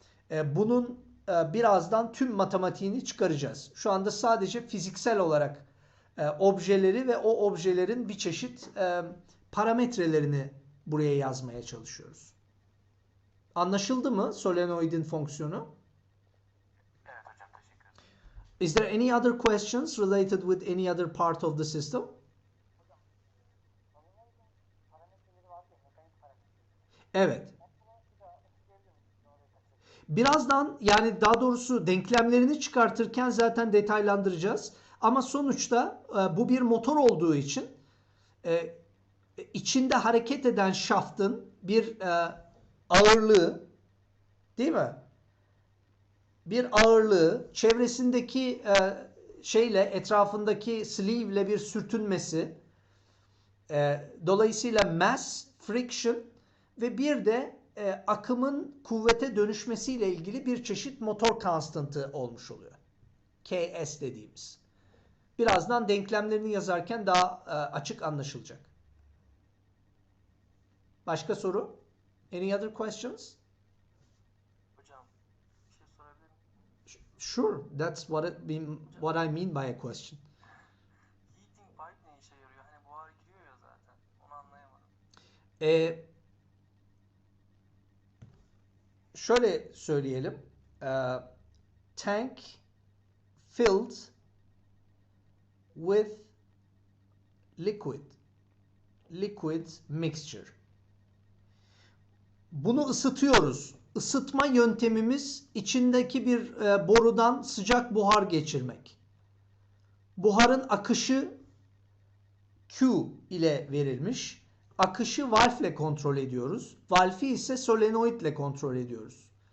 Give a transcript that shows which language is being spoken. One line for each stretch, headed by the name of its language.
Turkish: Bunun birazdan tüm matematiğini çıkaracağız. Şu anda sadece fiziksel olarak objeleri ve o objelerin bir çeşit parametrelerini buraya yazmaya çalışıyoruz. Anlaşıldı mı solenoidin fonksiyonu? Evet hocam, teşekkür ederim.
English: Is there any other questions related with any other part of the system?
Turkish: Evet. Birazdan, yani daha doğrusu denklemlerini çıkartırken zaten detaylandıracağız. Ama sonuçta bu bir motor olduğu için içinde hareket eden şaftın bir ağırlığı, değil mi? Bir ağırlığı, çevresindeki etrafındaki sleeve ile bir sürtünmesi, dolayısıyla mass, friction ve bir de akımın kuvvete dönüşmesiyle ilgili bir çeşit motor konstantı olmuş oluyor. Ks dediğimiz. Birazdan denklemlerini yazarken daha açık anlaşılacak. Başka soru?
English: Any other questions?
Turkish: Hocam, bir şey sorabilir miyim?
English: Sure, that's what I mean by a question.
Turkish: Heating pipe ne işe yarıyor? Hani buhar giriyor ya zaten. Onu anlayamadım. Şöyle söyleyelim.
English: Tank filled with liquid mixture.
Turkish: Bunu ısıtıyoruz. Isıtma yöntemimiz içindeki bir borudan sıcak buhar geçirmek. Buharın akışı Q ile verilmiş. Akışı valve ile kontrol ediyoruz. Valve'i ise solenoid ile kontrol ediyoruz.